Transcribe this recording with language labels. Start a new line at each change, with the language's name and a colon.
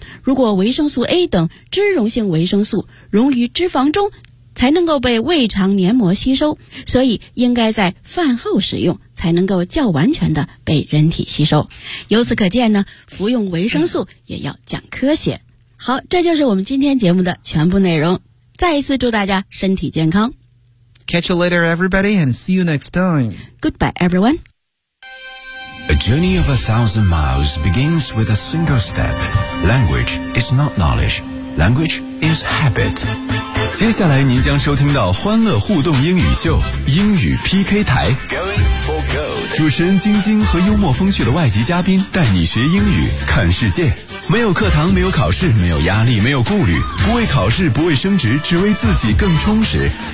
Chinese: 如果维生素 A 等脂溶性维生素溶于脂肪中才能够被胃肠黏膜吸收，所以应该在饭后食用才能够较完全的被人体吸收。由此可见呢服用维生素也要讲科学。好，这就是我们今天节目的全部内容。再一次祝大家身体健康。
English: Catch you later, everybody, and see you next time. Goodbye, everyone. A journey of 1,000 miles begins with a single step. Language is not knowledge. Language is habit.
Chinese: 接下来您将收听到欢乐互动英语秀，英语 PK 台。
English: Going for gold.
Chinese: 主持人晶晶和幽默风趣的外籍嘉宾带你学英语，看世界。没有课堂，没有考试，没有压力，没有顾虑，不为考试，不为升职，只为自己更充实。